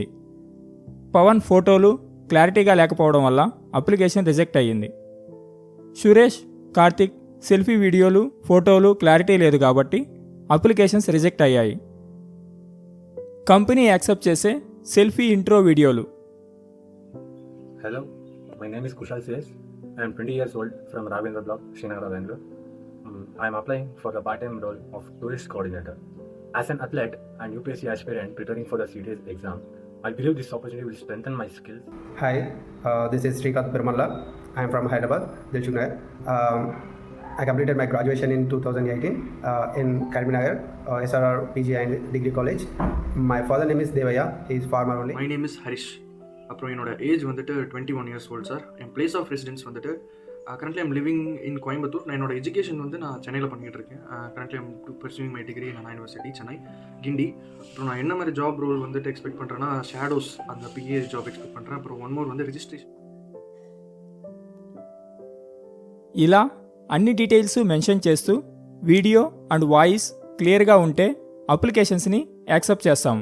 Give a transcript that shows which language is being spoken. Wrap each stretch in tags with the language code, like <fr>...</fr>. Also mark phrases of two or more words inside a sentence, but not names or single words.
<te>పవన్ ఫోటోలు క్లారిటీగా లేకపోవడం వల్ల అప్లికేషన్ రిజెక్ట్ అయ్యింది. సురేష్, కార్తిక్</te> <en>selfie videos,</en> <te>ఫోటోలు క్లారిటీ లేదు కాబట్టి అప్లికేషన్స్ రిజెక్ట్ అయ్యాయి. కంపెనీ యాక్సెప్ట్ చేసే</te> <en>selfie intro</en> <te>వీడియోలు.</te> <en>Hello, my name is Kushal Suresh. I am 20 years old from Ravindra Block, Srinagar, Bangalore. I am applying for the part-time role of tourist coordinator. As an athlete and UPSC aspirant preparing for the CTS exam, I believe this opportunity will strengthen my skills. Hi, this is Srikanth Pirmalla. I am from Hyderabad, Dilshugnagar. I completed my graduation in 2018 in Karimnagar, SRR PG and Degree College. My father name is Devaya. He is farmer only. My name is Harish.</en> <ta>அப்புறம் என்னோட ஏஜ் வந்துட்டு 21</ta> <en>years old</en> <ta>சார். என்</ta> <en>place of residence</en> <ta>வந்துட்டு</ta> <en>currently I'm living in</en> <ta>கோயம்புத்தூர். நான் என்னோட எஜுகேஷன் வந்து நான் சென்னையில் பண்ணிகிட்டு இருக்கேன்.</ta> <en>currently I'm pursuing my degree in Anna University,</en> <ta>சென்னை, கிண்டி. அப்புறம் நான் என்ன மாதிரி</ta> <en>job role</en> <ta>வந்துட்டு எக்ஸ்பெக்ட் பண்ணுறேன்னா ஷேடோஸ் அந்த</ta> <en>PA job expect</en> <ta>பண்ணுறேன். அப்புறம்</ta> <en>one more</en> <ta>வந்து రిజిస్ట్రేషన్.</ta> <te>ఇలా అన్ని డీటెయిల్స్ మెన్షన్ చేస్తూ</te> <en>video and voice</en> <te>క్లియర్గా ఉంటే అప్లికేషన్స్ని యాక్సెప్ట్ చేస్తాము.</te>